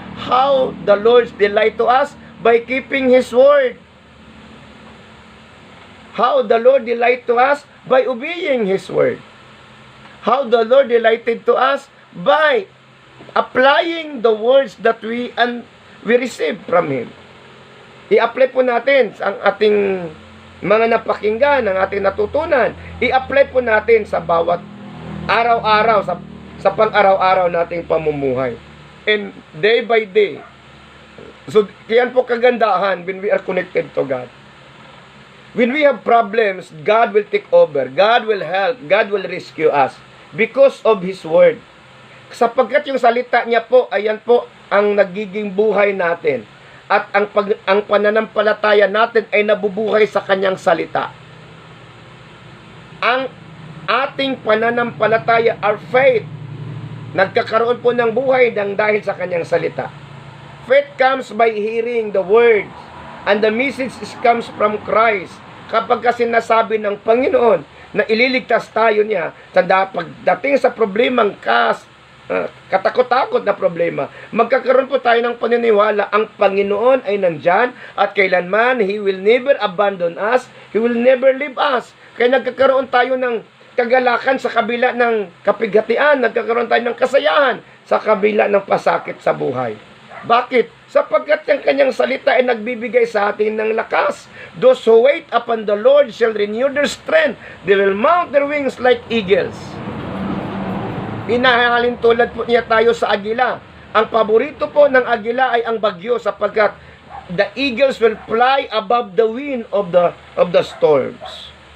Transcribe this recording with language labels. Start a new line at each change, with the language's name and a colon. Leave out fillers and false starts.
English: How the Lord's delight to us? By keeping His word. How the Lord delight to us? By obeying His word. How the Lord delighted to us? By applying the words that we receive from Him.
Filipino: I-apply po natin ang ating mga napakinggan, ang ating natutunan. I-apply po natin sa bawat araw-araw, sa pang-araw-araw nating pamumuhay.
English: And day by day. So,
Filipino: yan po kagandahan
English: when we are connected to God. When we have problems, God will take over. God will help. God will rescue us. Because of His word.
Filipino: Sapagkat yung salita niya po, ayan po ang nagiging buhay natin. At ang pananampalataya natin ay nabubuhay sa kanyang salita. Ang ating pananampalataya,
English: our faith,
Filipino: nagkakaroon po ng buhay dahil sa kanyang salita.
English: Faith comes by hearing the words, and the message comes from Christ.
Filipino: Kapag kasi nasabi ng Panginoon na ililigtas tayo niya sa pagdating sa problemang katakot-takot na problema, magkakaroon po tayo ng paniniwala ang Panginoon ay nandyan at kailanman
English: He will never abandon us, He will never leave us.
Filipino: Kaya nagkakaroon tayo ng kagalakan sa kabila ng kapighatian, nagkakaroon tayo ng kasayahan sa kabila ng pasakit sa buhay. Bakit? Sapagkat yung kanyang salita ay nagbibigay sa atin ng lakas.
English: Those who wait upon the Lord shall renew their strength. They will mount their wings like eagles.
Filipino: Inahalin tulad po niya tayo sa agila. Ang paborito po ng agila ay ang bagyo sapagkat
English: the eagles will fly above the wind of the storms.